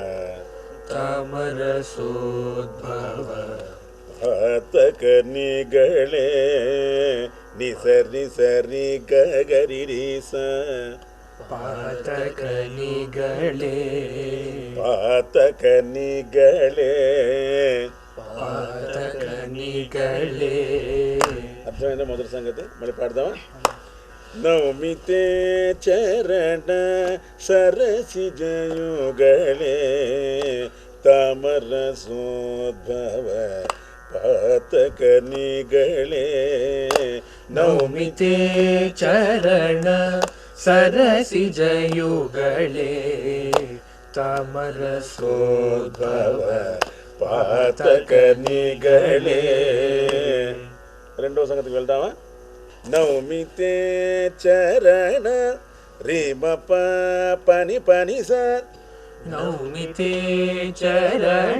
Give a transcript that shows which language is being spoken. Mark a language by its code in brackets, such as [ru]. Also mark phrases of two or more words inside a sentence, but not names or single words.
[sa] तामरसोद्भव पातकनिगळे निसरि सरि गगरिरिस पातकनिगळे पातकनिगळे పాతకనిగళే. [te] అర్థమైందా మొదటి సంగతి? మళ్ళీ పాడదామా? [sa] ನೌಮಿತೆ ಚರಣ ಸರಸಿಜಯುಗಳೇ ತಾಮರಸೋದ್ಭವ ಪಾತಕನಿಗಳೇ ನೌಮಿತೆ ಚರಣ ಸರಸಿಜಯುಗಳೇ ತಾಮರಸೋದ್ಭವ [te] పాతకనిగళే. రెండో సంగతికి వెళ్దామా? [sa] నౌమితే చరణ రీమ పని పని సార్ నౌమితే చరణ